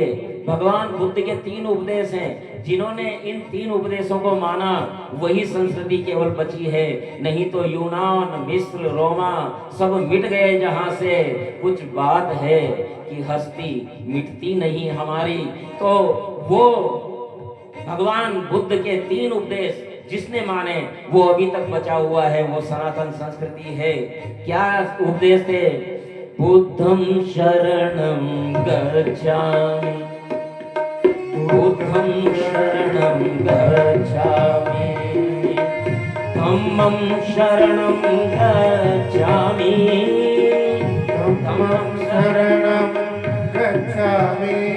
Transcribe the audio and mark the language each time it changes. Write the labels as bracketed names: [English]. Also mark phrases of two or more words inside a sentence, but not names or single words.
[Hindi] भगवान बुद्ध के 3 उपदेश हैं। जिन्होंने इन 3 उपदेशों को माना वही संस्कृति केवल बची है, नहीं तो यूनान, मिस्र, रोमा सब मिट गए जहां से। कुछ बात है कि हस्ती मिटती नहीं हमारी। तो वो भगवान बुद्ध के 3 उपदेश जिसने माने वो अभी तक बचा हुआ है, वो सनातन संस्कृति है। क्या उपदेश थे? [Pali] बुद्धं शरणं गच्छामि, बुद्धं शरणं गच्छामि, धम्मं शरणं गच्छामि, धम्मं शरणं गच्छामि,